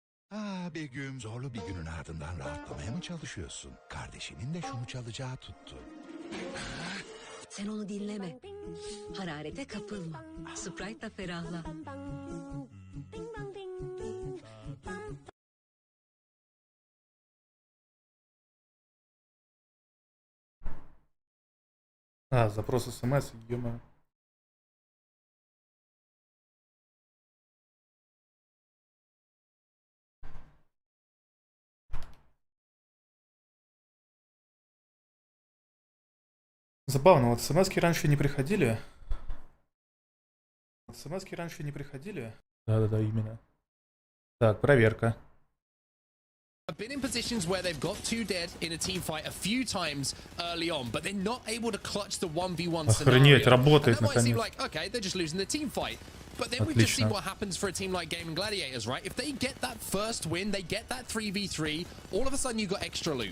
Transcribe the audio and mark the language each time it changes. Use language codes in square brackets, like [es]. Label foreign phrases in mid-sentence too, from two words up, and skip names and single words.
[tr] Bir gün zorlu bir günün ardından rahatlamaya mı çalışıyorsun? Kardeşinin de şunu çalacağı tuttu. Sen onu dinleme. Hararete kapılma. Sprite'la ferahla. [ru] Запрос СМС, ё-моё. Забавно, вот смс-ки раньше не приходили. СМС-ки раньше не приходили. Да-да-да, именно. Так, проверка. [en] I've been in positions where they've got two dead in a team fight a few times early on, but they're not able to clutch the 1v1 [ru] Охренеть, [en] scenario. [ru] работает [en] And that might seem [ru] наконец. [en] like, okay, they're just losing the team fight. But then we've just seen what happens for a team like Gaming Gladiators, right? If they get that first win, they get that 3v3, all of a sudden you got extra loot.